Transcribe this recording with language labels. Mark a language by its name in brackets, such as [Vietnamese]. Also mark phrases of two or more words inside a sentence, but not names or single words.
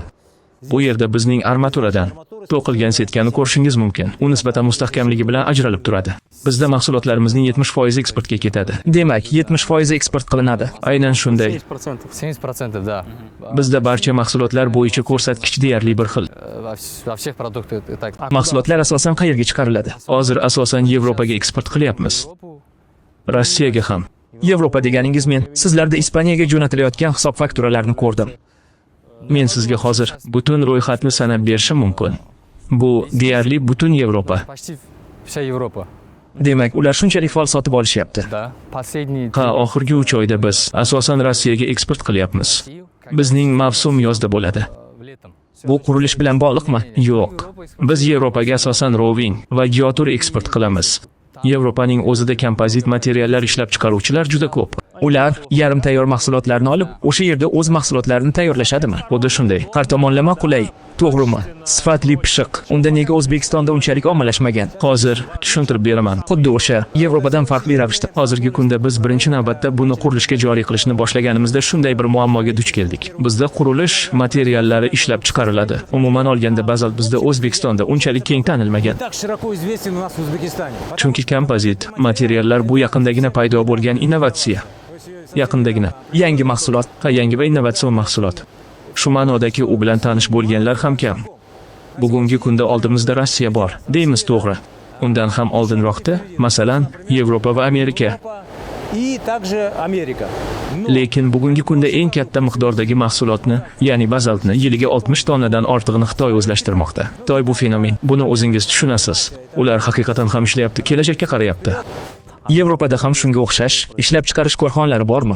[Uzbek] Bu yerda bizning armaturadan to'qilgan setkani ko'rishingiz mumkin. U nisbatan mustahkamligi bilan ajralib turadi. Bizda mahsulotlarimizning 70% eksportga ketadi. Demak, 70% eksport qilinadi. Aynan shunday. [Russian] 70%, да. [Uzbek] Bizda barcha mahsulotlar bo'yicha ko'rsatkich deyarli bir xil. [Russian] Во всех продуктах так. [Uzbek] Mahsulotlar asosan qayerga chiqariladi? Hozir asosan Yevropaga eksport qilyapmiz. Rossiyaga ham. Yevropa deganingiz, men sizlarda Ispaniyaga jo'natilayotgan hisob fakturalarni ko'rdim. Men sizga hozir butun ro'yxatni sanab berishim mumkin. Bu deyarli butun Yevropa. [Russian] Почти вся Европа. [Uzbek] Demak, ular shunchalik faol sotib olishyapti. [Russian] Да. Последние [Uzbek] Oxirgi 3 oyda biz asosan Rossiyaga eksport qilyapmiz. Bizning mavsum yozda bo'ladi. [Russian] летом. [Uzbek] Bu qurilish bilan bog'liqmi? Yo'q. Biz Yevropaga asosan roving va geotur eksport qilamiz. Yevropaning o'zida kompozit materiallar ishlab chiqaruvchilar juda ko'p. Ular yarim tayyor mahsulotlarni olib, o'sha yerda o'z mahsulotlarini tayyorlashadimi? Xuddi shunday. Har tomonlama qulay, to'g'rimi? Sifatli pishiq. Unda nega O'zbekistonda unchalik ommalashmagan? Hozir tushuntirib beraman. Xuddi o'sha Yevropadan farqli ravishda. Hozirgi kunda biz birinchi navbatda buni qurilishga joriy qilishni boshlaganimizda shunday bir muammoga duch keldik. Bizda qurilish materiallari ishlab chiqariladi. Umuman olganda bazalt bizda O'zbekistonda unchalik keng tanilmagan. [Russian] так широко известен у нас в Узбекистане. [Uzbek] Chunki kompozit materiallar bu yaqindagina paydo bo'lgan innovatsiya. Yaqindagina. Yangi mahsulot. Yangi va innovatsion mahsulot. Shu ma'nodagi u bilan tanish bo'lganlar ham kam. Bugungi kunda oldimizda Rossiya bor, deymiz to'g'ri. Undan ham oldinroqda, masalan, Yevropa va Amerika. [Russian] и также Америка. [Uzbek] Lekin bugungi kunda eng katta miqdordagi mahsulotni, ya'ni bazaltni yiliga 60 tonnadan ortig'ini Xitoy o'zlashtirmoqda. Xitoy bu fenomen. Buni o'zingiz tushunasiz. Ular haqiqatan ham ishlayapti, kelajakka qarayapti. Yevropada ham shunga o'xshash ishlab chiqarish korxonalari bormi?